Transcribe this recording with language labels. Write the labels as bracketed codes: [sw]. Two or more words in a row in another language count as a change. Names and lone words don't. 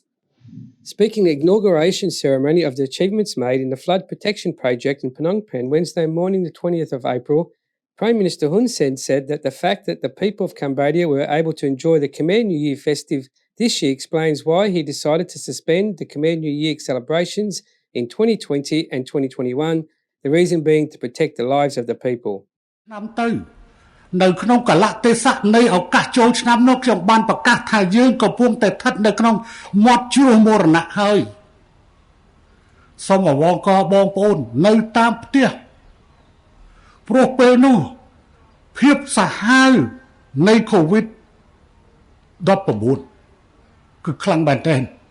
[en] Speaking at the inauguration ceremony of the achievements made in the flood protection project in Phnom Penh Wednesday morning the 20th of April, Prime Minister Hun Sen said that the fact that the people of Cambodia were able to enjoy the Khmer New Year festive this year explains why he decided to suspend the Khmer New Year celebrations in 2020 and 2021, the reason being to protect the lives of the people. [km] នៅក្នុងកលៈទេសៈនៃឱកាសចូលឆ្នាំនោះខ្ញុំបានប្រកាសថាយើងកំពុងតែស្ថិតនៅក្នុងមាត់ជ្រោះមរណៈហើយសូមអវង្កបងប្អូននៅតាមផ្ទះព្រោះពេលនោះភាពសាហាវនៃ COVID-19 គឺខ្លាំងមែនទែន